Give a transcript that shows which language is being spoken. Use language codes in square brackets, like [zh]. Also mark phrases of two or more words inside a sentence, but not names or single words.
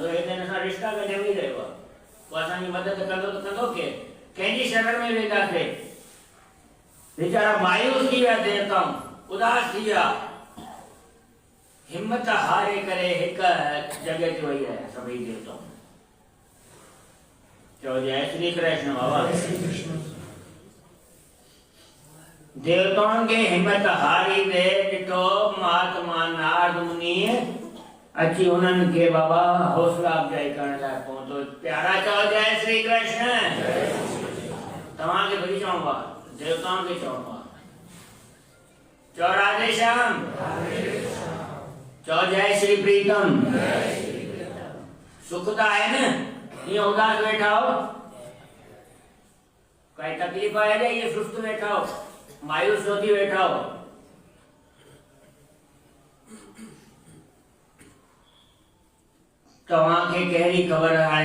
[sd] हेॾे असां रिश्ता गॾिजी रहियो आहे, पोइ असांजी मदद कंदो त कंदो केरु? कंहिंजी शरण में वेंदासीं? वीचारा मायूस थी विया, देवताऊं उदास थी विया, हिम्मत हारे करे हिक जॻह ते वेही रहिया सभई देवताऊं। चओ जय श्री कृष्ण बाबा। देवताउनि खे हिम्मत हारी दे ॾिठो महात्मा नारद मुनि अची उन्हनि खे बाबा हौसला अफ़जाई करण लाइ पहुतो। प्यारा चओ जय श्री कृष्ण। तव्हांखे वरी चवणो आहे, देवताउनि खे चवणो आहे। चओ राधे श्याम। चओ जय श्री प्रीतम। सुख त आहे न? ईअं उदास वेठा हो? काई तकलीफ़ आहे या ईअं सुस्त वेठा हो, मायूस हो थी वेठा हो? तव्हांखे कहिड़ी ख़बर आहे?